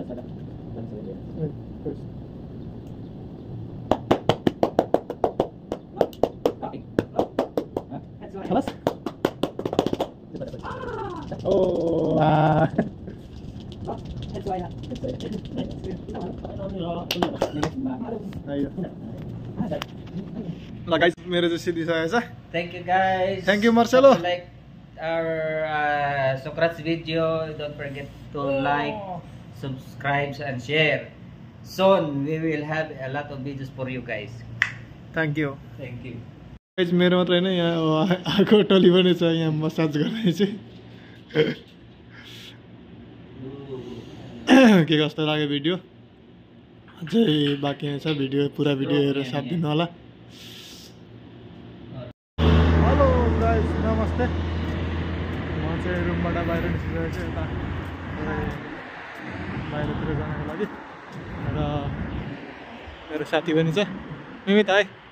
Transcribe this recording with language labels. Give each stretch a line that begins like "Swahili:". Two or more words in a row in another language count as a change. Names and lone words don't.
Indonesian: Terus. Kelas? Oh. Ayo. Lah guys,
Nepali: मेरो चाहिँ सिधिसकेको छ.
English: Thank you guys. Thank you, Marcelo. If you like our Socrates video, don't forget to like, subscribe and share. Soon we will have a lot of videos for you guys. Thank you. Thank you.
Nepali: गाइस मेरो मात्र हैन यहाँ आको टली पनि छ यहाँ मसाज गर्ने चाहिँ के कस्तो लाग्यो भिडियो अझै बाँकी छ भिडियो पुरा भिडियो हेरेर साथ दिनु होला
English: hello guys
Nepali: नमस्ते म चाहिँ रुमबाट बाहिर निस्किरहेको छु यता बाहिरतिर जानको लागि र मेरो साथी पनि छ मिमित हाय